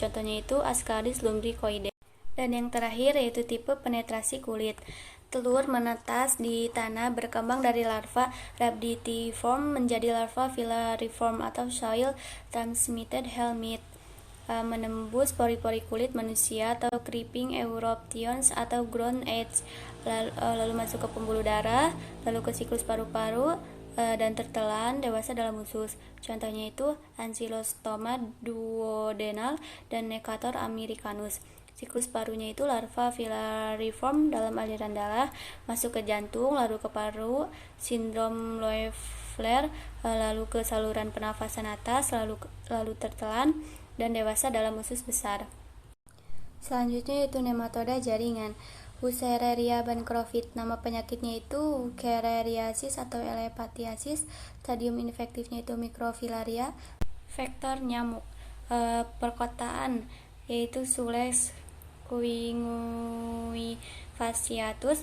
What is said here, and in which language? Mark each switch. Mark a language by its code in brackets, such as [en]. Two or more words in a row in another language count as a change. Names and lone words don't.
[id] Contohnya itu Ascaris lumbricoides. Dan yang terakhir yaitu tipe penetrasi kulit. Telur menetas di tanah, berkembang dari larva rhabditiform menjadi larva filariform atau [en] soil transmitted helminth, [id] menembus pori-pori kulit manusia atau [en] creeping eruptions [id] atau [en] ground edge, [id] lalu masuk ke pembuluh darah, lalu ke siklus paru-paru, dan tertelan dewasa dalam usus. Contohnya itu Ancylostoma duodenal dan Necator americanus. Siklus parunya itu larva filariform dalam aliran darah, masuk ke jantung, lalu ke paru, sindrom Loeffler, lalu ke saluran pernafasan atas, lalu tertelan dan dewasa dalam usus besar. Selanjutnya yaitu nematoda jaringan. Wuchereria bancrofti, nama penyakitnya itu Wuchereriasis atau elephantiasis. Stadium infektifnya itu mikrofilaria. Vektor nyamuk, perkotaan yaitu Sules Kuingui fasciatus.